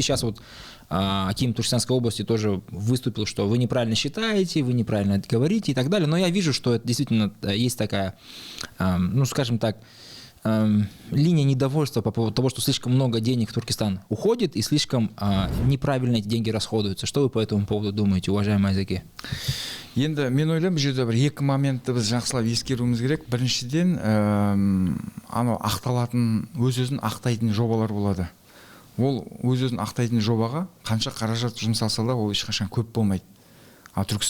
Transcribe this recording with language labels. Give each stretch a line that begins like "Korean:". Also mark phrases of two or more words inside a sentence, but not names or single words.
Russian: Сейчас вот Аким Туркестанской области тоже выступил, что вы неправильно считаете, вы неправильно говорите и так далее. Но я вижу, что это действительно есть такая, ну скажем так, линия недовольства по поводу того, что слишком много денег в Туркестан уходит и слишком неправильно эти деньги расходуются. Что вы по этому поводу думаете, уважаемые Азеки?
Kazakh: Енді мен ойлаймын, бұл жерде бір екі моментті біз жақсылап ескеруіміз керек. Біріншіден, анау ақталатын, өз-өзін ақтайтын жобалар болады. Ол өз-өзін ақтайтын жобаға қанша қаражат жұмсалса да, ол ешқашан көп болмайды.